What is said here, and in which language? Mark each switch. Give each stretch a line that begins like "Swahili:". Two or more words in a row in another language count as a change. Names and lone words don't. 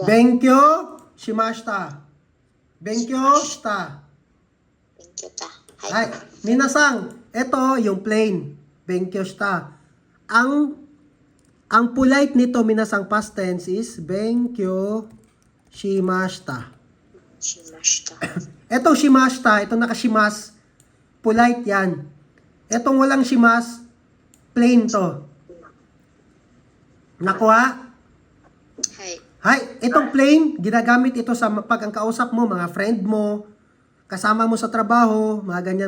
Japanese: 勉強しました。勉強した. 勉強た. はい。皆さん,
Filipino: ito yung plain.
Japanese: 勉強した.
Filipino: Ang polite nito, minasang past tense is
Japanese: 勉強しました. しました.
Filipino: Etong shimashita, itong nakashimas, polite yan. Etong walang shimas, plain to. Nakuha? Hay. Hay, itong plain, ginagamit ito sa pag ang kausap mo, mga friend mo, kasama mo sa trabaho, mga ganyan.